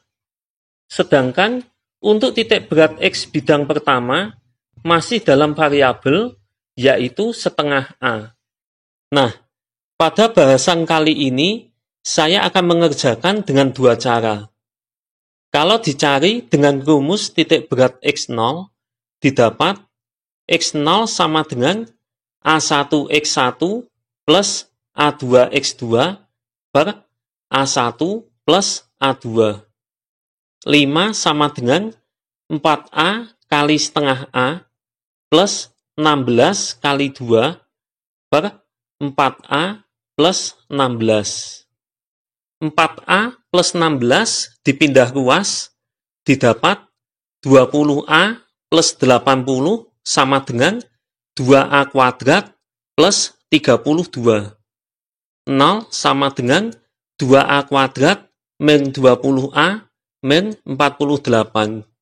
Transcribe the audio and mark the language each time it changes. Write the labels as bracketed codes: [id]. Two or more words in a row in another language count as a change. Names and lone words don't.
[id] Sedangkan untuk titik berat X bidang pertama masih dalam variabel, yaitu setengah A. Nah, pada bahasan kali ini, saya akan mengerjakan dengan 2 cara. Kalau dicari dengan rumus titik berat X0, didapat X0 sama dengan A1X1 plus A2X2 per A1 plus A2. 5 sama dengan 4A kali setengah A plus 16 kali 2 per 4A plus 16. 4A plus 16 dipindah ruas, didapat 20A plus 80 sama dengan 2A kuadrat plus 32. 0 sama dengan 2A kuadrat min 20A min 48.